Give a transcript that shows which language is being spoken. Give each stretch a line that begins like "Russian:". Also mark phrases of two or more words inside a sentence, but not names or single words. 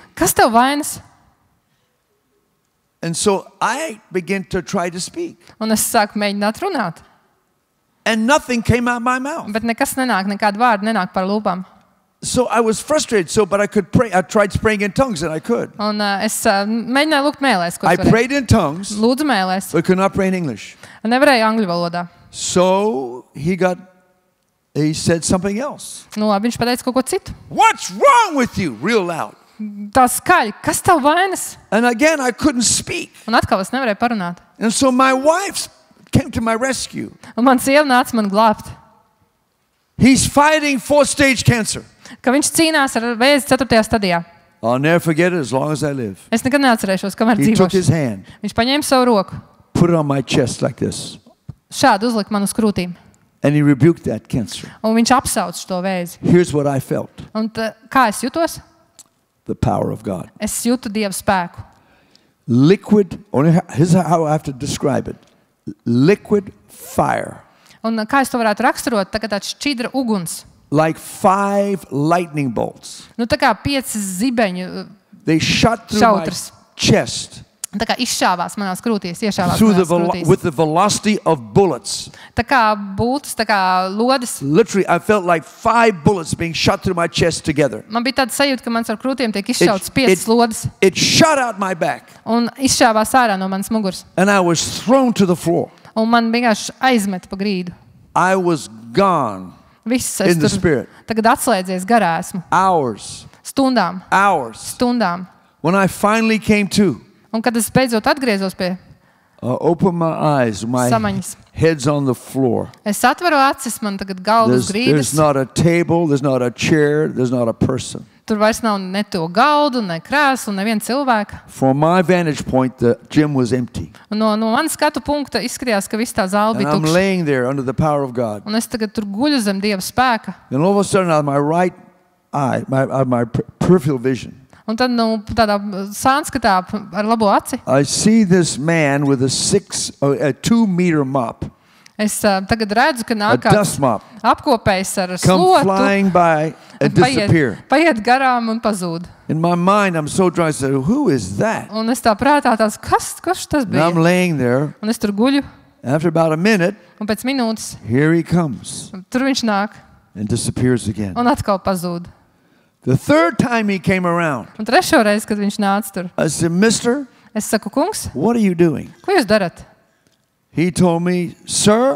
Latvian: Kas tev vainas?
English: And so I began to try to speak.
Latvian: Un es sāku mēģināt runāt.
English: And nothing came out of my mouth.
Latvian: Bet nekas nenāk, nekāda vārda nenāk par lūpām.
English: So I was frustrated, but I could pray. I tried praying in tongues and I could.
Latvian: Un es mēģināju lūgt mēlēs, ko
English: I
Latvian: es varēju.
English: prayed in tongues,
Latvian: Lūdzu mēlēs.
English: but could not pray in English.
Latvian: Nevarēju angļu valodā.
English: So he said something else.
Latvian: Nu, labi, viņš pateica kaut ko citu.
English: What's wrong with you? Real loud.
Latvian: Tā skaļi. Kas tev vainas?
English: And again, I couldn't speak.
Latvian: Un atkal es nevarēju parunāt.
English: And so my wife came to my rescue.
Latvian: Un man sieva nāca man glābt.
English: He's fighting 4th-stage cancer.
Latvian: Ka viņš cīnās ar vēzi 4. stadijā.
English: I'll never forget it as long as I live.
Latvian: Es nekad neatcerēšos, kamēr
English: He took his
Latvian: dzīvošu.
English: hand,
Latvian: Viņš paņēma savu roku.
English: put it on my chest like this,
Latvian: Šādi uzlika man uz krūtīm.
English: and he rebuked that cancer.
Latvian: Un viņš apsauca to vēzi.
English: Here's what I felt.
Latvian: Un kā es jutos?
English: The power of God.
Latvian: Es jūtu Dieva spēku.
English: Liquid, here's how I have to describe it. Liquid fire.
Latvian: Un kā es to varētu raksturot? Tā kā tāds šķidra uguns.
English: Like 5 lightning bolts.
Latvian: Nu, tā kā 5 zibeņu
English: They shot through my
Latvian: šautras.
English: chest
Latvian: Tā kā izšāvās manās krūtīs, iešāvās
English: through
Latvian: manās krūtīs.
English: with the velocity of bullets.
Latvian: Tā kā būtas, tā kā lodes.
English: Literally, I felt like 5 bullets being shot through my chest together.
Latvian: Man bija tāda sajūta, ka mans ar krūtīm tiek izšauts 5 lodes
English: It shot out my back,
Latvian: un izšāvās ārā no manas muguras.
English: and I was thrown to the floor.
Latvian: Un man vienkārši aizmet pa grīdu.
English: I was gone.
Latvian: Viss es
English: In the
Latvian: tur
English: spirit.
Latvian: tagad atslēdzies garā esmu.
English: Hours.
Latvian: Stundām.
English: When I finally came to,
Latvian: Un kad es beidzot atgriezos pie
English: opened my eyes, my
Latvian: samaņas,
English: head's on the floor.
Latvian: es atveru acis, man tagad galva uz
English: There's
Latvian: grīdas.
English: not a table, there's not a chair, there's not a person.
Latvian: Tur vairs nav ne to galdu, ne krēslu, neviena cilvēka.
English: From my vantage point, the gym was empty.
Latvian: Un no manas skatu punkta izskatījās, ka viss tā zāle
English: And
Latvian: bija
English: I'm
Latvian: tukša.
English: laying there under the power of God.
Latvian: Un es tagad tur guļu zem Dieva spēka.
English: And all of a sudden, out of my right eye, my peripheral vision,
Latvian: Un tad, tādā sānskatā ar labo aci,
English: I see this man with a 2-meter mop,
Latvian: es tagad redzu, ka
English: a
Latvian: nāk
English: dust
Latvian: kāds
English: mop,
Latvian: apkopējs ar
English: come
Latvian: slotu,
English: flying by and disappear.
Latvian: paiet garām un pazūd.
English: In my mind, I'm so drunk, I said, who is that?
Latvian: Un es tā prātā kas tas
English: And I'm
Latvian: bija?
English: laying there.
Latvian: Un es tur guļu,
English: After about a minute,
Latvian: un pēc minūtes
English: here he comes
Latvian: tur viņš nāk
English: and disappears again.
Latvian: un atkal pazūd.
English: The third time he came around,
Latvian: Un trešo reizi, kad viņš nāca tur,
English: I said, Mister,
Latvian: es saku, kungs,
English: what are you doing?
Latvian: ko jūs darat?
English: He told me, sir,